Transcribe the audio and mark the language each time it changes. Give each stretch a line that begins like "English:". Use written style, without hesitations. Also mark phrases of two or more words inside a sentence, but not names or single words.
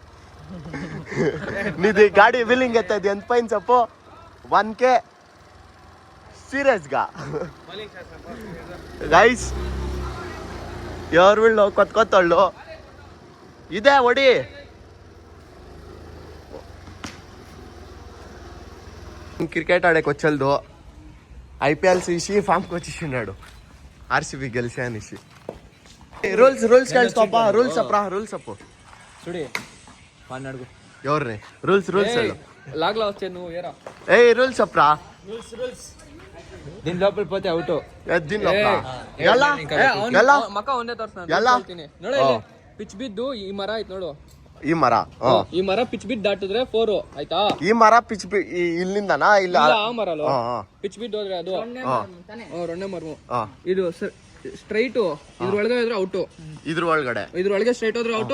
Telugu: నీది గాడి బిల్లింగ్ ఎత్తది ఎంత పైన చెప్పు 1K సీరియస్గా గైస్ ఎవరు వీళ్ళు కొత్త వాళ్ళు ఇదే ఒడి క్రికెట్ ఆడేకి వచ్చేది IPL చూసి ఫామ్కి వచ్చేసిన్నాడు RCB గెలిచి అనేసి. రూల్స్ తెలుసుకోపా రూల్స్ అప్పు చూడే వాడిని అడుగు ఎవరిని రూల్స్ లాగ్లో వచ్చే నువ్వు ఏరా రూల్స్ అప్రా దీని లోపల పోతే అవుట్
Kannada: ಪಿಚ್ ಬಿದ್ದು ಈ ಮರ ಐತ್ ನೋಡು ಈ ಮರ ಪಿಚ್ ಬಿದ್ದು ದಾಟಿದ್ರೆ 4 ಆಯ್ತಾ. ಈ ಮರ ಪಿಚ್ ಇಲ್ಲಿಂದನಾ ಇಲ್ಲ ಆ ಮರ ಪಿಚ್ ಬಿದ್ದು ಹೋದ್ರೆ ಅದು ರೊಣ್ಣೆ ಮರವು ಇದು ಸ್ಟ್ರೈಟ್ ಇದ್ರೊಳಗೆ ಹೋದ್ರೆ ಔಟ್ ಇದ್ರೊಳಗೆ ಸ್ಟ್ರೈಟ್ ಹೋದ್ರೆ ಔಟ್